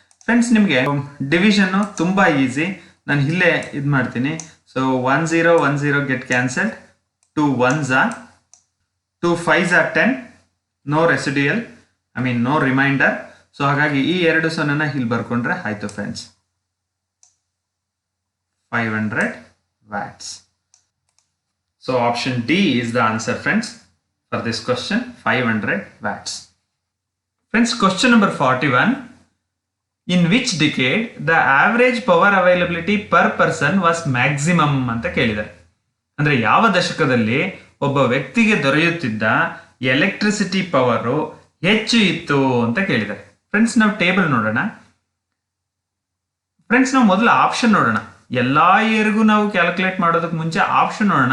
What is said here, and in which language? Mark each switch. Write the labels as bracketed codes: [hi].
[kn] Friends, ನಿಮಗೆ division ತುಂಬಾ easy. ನಾನು ಇಲ್ಲೇ ಇದು ಮಾಡ್ತೀನಿ. [en] So 1010 get cancelled, 2 1s are 2 5s are 10, no residual, I mean no reminder. [kn] So ಹಾಗಾಗಿ ಈ 2 ಸೊನ್ನೆನ ಇಲ್ಲಿ ಬರ್ಕೊಂಡ್ರೆ ಆಯ್ತು friends. [en] 500 watts. So option D is the answer friends for this question, 500 watts. Friends, question number 41. In which decade the average power availability per person was maximum [kn] ಅಂತ ಕೇಳಿದ್ದಾರೆ. ಅಂದ್ರೆ ಯಾವ ದಶಕದಲ್ಲಿ ಒಬ್ಬ ವ್ಯಕ್ತಿಗೆ ದೊರೆಯುತ್ತಿದ್ದ ಎಲೆಕ್ಟ್ರಿಸಿಟಿ ಪವರ್ ಹೆಚ್ಚು ಇತ್ತು ಅಂತ ಕೇಳಿದ್ದಾರೆ. ಫ್ರೆಂಡ್ಸ್, ನಾವು ಟೇಬಲ್ ನೋಡೋಣ. ಫ್ರೆಂಡ್ಸ್, ನಾವು ಮೊದಲು ಆಪ್ಷನ್ ನೋಡೋಣ. ಎಲ್ಲಾ ಇಯರ್ಗೂ ನಾವು ಕ್ಯಾಲ್ಕುಲೇಟ್ ಮಾಡೋದಕ್ಕೆ ಮುಂಚೆ ಆಪ್ಷನ್ ನೋಡೋಣ.